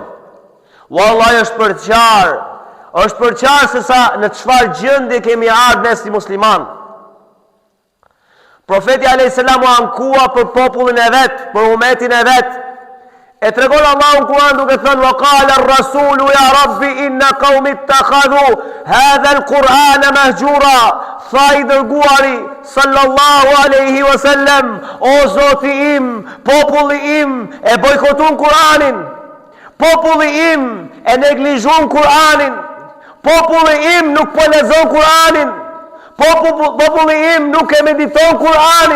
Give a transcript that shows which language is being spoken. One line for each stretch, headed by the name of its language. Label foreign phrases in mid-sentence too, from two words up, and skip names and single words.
Albanian: Wallahi është për qartë se sa në çfarë gjendje kemi ardhur ne si musliman. Profeti
Arabic: عليه السلام
Albanian: u ankua për popullin e vet, për umetin e vet. E tregon Allahu në Kur'an duke thënë
Arabic: وقال الرسول يا رب إن قومي اتخذوا هذا القرآن مهجورا.
Albanian: Tha I dërguari
Arabic: صلى الله عليه وسلم,
Albanian: o Zoti im, populli im e bojkotun Kur'anin. Populli im e neglizhon Kur'anin. Populli im nuk po lexon Kur'anin. Populli im nuk e mediton Kur'anin.